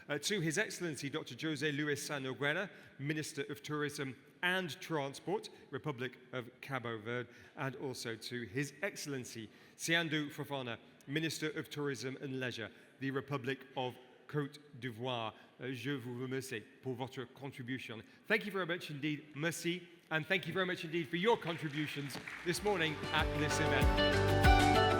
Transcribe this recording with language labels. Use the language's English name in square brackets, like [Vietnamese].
[English] To His Excellency Dr. Jose Luis Sanoguena, Minister of Tourism and Transport, Republic of Cabo Verde. And also to His Excellency Siandou Fofana, Minister of Tourism and Leisure, the Republic of Côte d'Ivoire. [French] Je vous remercie pour votre contribution. [English] Thank you very much indeed. [French] Merci. [English] And thank you very much indeed for your contributions this morning at this event.